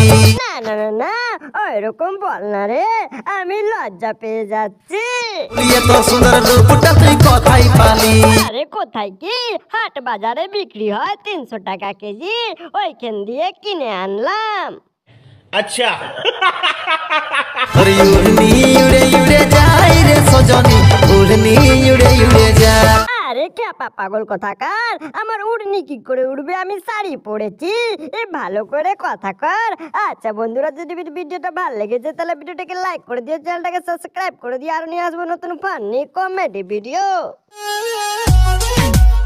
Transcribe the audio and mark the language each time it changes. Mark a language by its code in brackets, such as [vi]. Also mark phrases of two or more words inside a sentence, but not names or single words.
[bn] না না না না ওইরকম বল না রে আমি লজ্জা পেয়ে যাচ্ছি তো সুন্দর রূপটা তুই কোথায় পালি আরে কোথায় কি হাট বাজারে বিক্রি হয় 300 টাকা কেজি ওইখান দিয়ে কিনে আনলাম [hi] अच्छा उड़नी उड़े उड़े जाए रे सजनी उड़नी उड़े उड़े जा [bn] আরে খ্যাপা পাগল কথাকার আমার উড়নি কি করে উড়বে আমি শাড়ি পরেছি ভালো করে কথা কর আচ্ছা বন্ধুরা যদি ভিডিওটা ভালো লেগেছে তাহলে ভিডিওটাকে লাইক করে দিও চ্যানেলটাকে সাবস্ক্রাইব করে দিও আর নিয়ে আসবো নতুন [en] funny comedy video